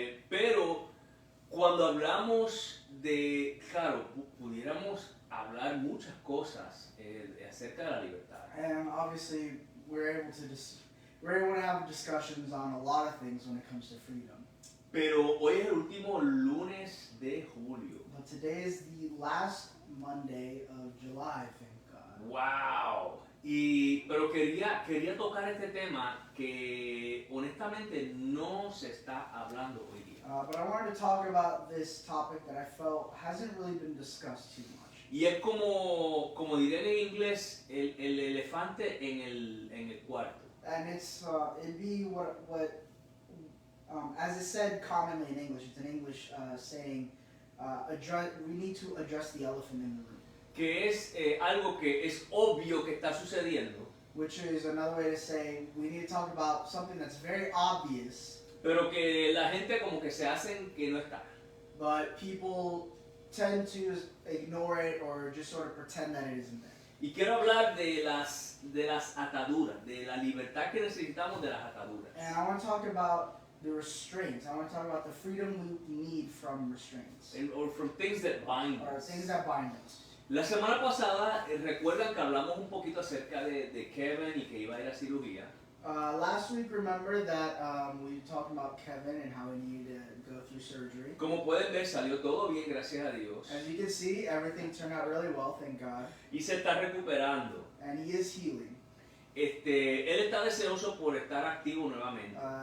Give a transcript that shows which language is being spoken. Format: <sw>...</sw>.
<es>Pero cuando hablamos de, claro, pudiéramos hablar muchas cosas acerca de la libertad.</es> <en>And obviously, we're able to have discussions on a lot of things when it comes to freedom.</en> <es>Pero hoy es el último lunes de julio.</es> <en>But today is the last Monday of July, thank God. ¡Wow!</en> <es>Pero quería tocar este tema que honestamente no se está hablando hoy día.</es> <en>But I wanted to talk about this topic that I felt hasn't really been discussed too much.</en> <es>Y es como dirían en inglés, el elefante en el cuarto.</es> <en>And it'd be what as is said commonly in English, it's an English saying, we need to address the elephant in the room.</en> <es>Que es algo que es obvio que está sucediendo,</es> <en>Which is another way to say, we need to talk about something that's very obvious,</en> <es>pero que la gente como que se hacen que no está.</es> <en>but people tend to ignore it or just sort of pretend that it isn't there.</en> <es>Y quiero hablar de las ataduras, de la libertad que necesitamos de las ataduras.</es> <en>And I want to talk about the restraints. I want to talk about the freedom we need from restraints. Or from things that bind Or us. things that bind us.</en> <es>La semana pasada, recuerdan que hablamos un poquito acerca de Kevin y que iba a ir a cirugía.</es> <en>Last week, remember that we talked about Kevin and how he needed to go through surgery.</en> <es>Como pueden ver, salió todo bien, gracias a Dios.</es> <en>As you can see, everything turned out really well, thank God.</en> <es>Y se está recuperando.</es> <en>And he is healing.</en> <es>Él está deseoso por estar activo nuevamente.</es>